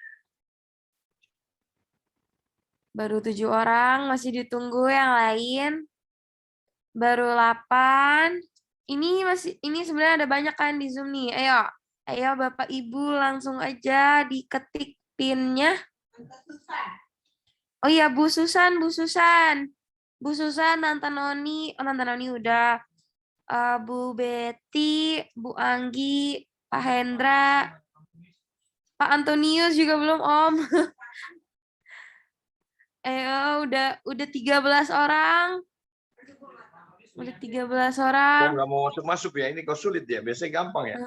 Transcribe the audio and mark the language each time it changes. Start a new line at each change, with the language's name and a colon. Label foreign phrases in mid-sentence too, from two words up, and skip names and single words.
Indonesian: Baru 7 orang, masih ditunggu yang lain. Baru 8. Ini sebenarnya ada banyak kan di Zoom nih. Ayo Bapak Ibu langsung aja diketik PIN-nya. Oh iya, Bu Susan. Bu Susan, Nantanoni udah. Bu Betty, Bu Anggi, Pak Hendra, Pak Antonius juga belum Om. Udah 13 orang. Udah 13 orang. Kok nggak mau masuk ya? Ini kok sulit ya? Biasanya gampang ya?